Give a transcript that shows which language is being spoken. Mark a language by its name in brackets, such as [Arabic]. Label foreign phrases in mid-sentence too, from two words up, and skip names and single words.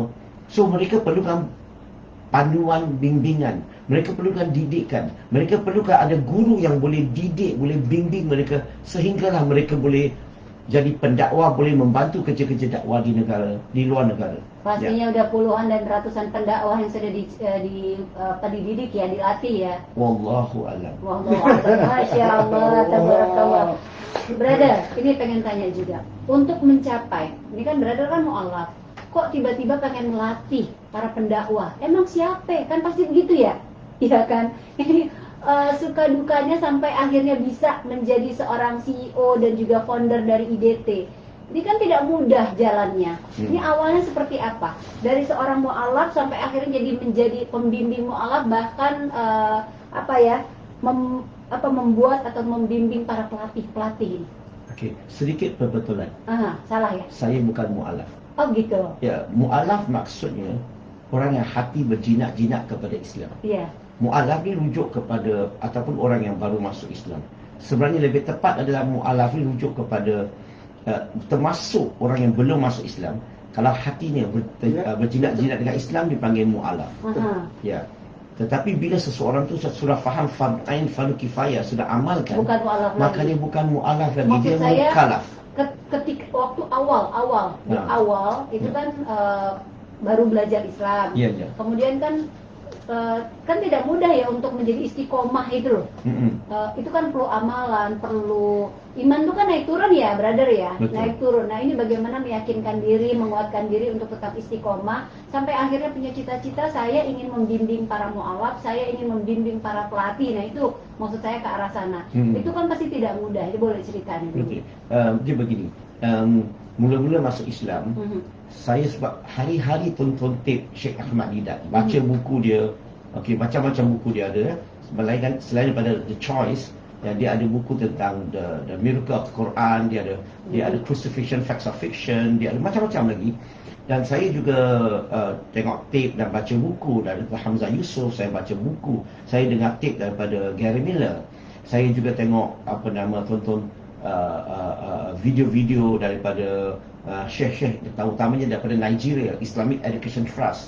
[Malay] So mereka perlukan panduan bimbingan, mereka perlukan didikan, mereka perlukan ada guru yang boleh didik, boleh bimbing mereka, sehinggalah mereka boleh jadi pendakwah, boleh membantu kerja-kerja dakwah di negara, di luar negara. [Indonesian] Pastinya udah puluhan dan ratusan pendakwah yang sudah dididik ya, dilatih ya. [Arabic] والله أعلم. والله أعلم. ما شاء الله تبارك الله. [Indonesian] Brother, ini pengen tanya juga. Untuk mencapai, ini kan brother kan mu'alaf, kok tiba-tiba pengen melatih para pendakwah? Emang siapa? Kan pasti begitu ya? Iya kan? Ini suka dukanya sampai akhirnya bisa menjadi seorang CEO dan juga founder dari IDT. Ini kan tidak mudah jalannya. Ini awalnya seperti apa? Dari seorang mu'alaf sampai akhirnya menjadi pembimbing mu'alaf, bahkan membuat atau membimbing para pelatih ini. [Malay] Okey, sedikit perbetulan. [Indonesian] Salah ya? [Malay] Saya bukan mu'alaf. [Indonesian] Oh gitu. [Malay] Ya, mu'alaf maksudnya orang yang hati berjinak-jinak kepada Islam. Mu'alaf ni rujuk kepada ataupun orang yang baru masuk Islam. Sebenarnya lebih tepat adalah mu'alaf ni rujuk kepada termasuk orang yang belum masuk Islam, kalau hatinya berjinak-jinak dengan Islam dipanggil mu'alaf. Ya. Tetapi bila seseorang tu sudah faham fardu ain, fardu kifayah, sudah amalkan, bukan mu'alaf maka lagi. dia bukan mu'alaf lagi, Maksud dia saya, mukalaf. [Indonesian] Ketika waktu awal itu kan baru belajar Islam. [Malay] Ya. [Indonesian] Kemudian kan tidak mudah ya untuk menjadi istiqomah itu loh. Itu kan perlu amalan, perlu iman, itu kan naik turun ya, brother ya. [Malay] Betul. Naik turun. [Indonesian] Nah, ini bagaimana meyakinkan diri, menguatkan diri untuk tetap istiqomah sampai akhirnya punya cita-cita, saya ingin membimbing para mu'alaf, saya ingin membimbing para pelatih. Nah, itu maksud saya ke arah sana. Itu kan pasti tidak mudah. Itu boleh ceritakan dulu. [Malay] Dia begini. Mula-mula masuk Islam, saya sebab hari-hari tonton tape Syekh Ahmad Didat, baca buku dia, macam-macam buku dia ada. Selain daripada The Choice, dia ada buku tentang the Miracle of the Quran, dia ada Crucifixion, Facts of Fiction, dia ada macam-macam lagi. Dan saya juga tengok tape dan baca buku daripada Hamzah Yusuf, saya baca buku, saya dengar tape daripada Gary Miller. Saya juga tengok tonton video-video daripada syekh-syekh, terutamanya daripada Nigeria, Islamic Education Trust.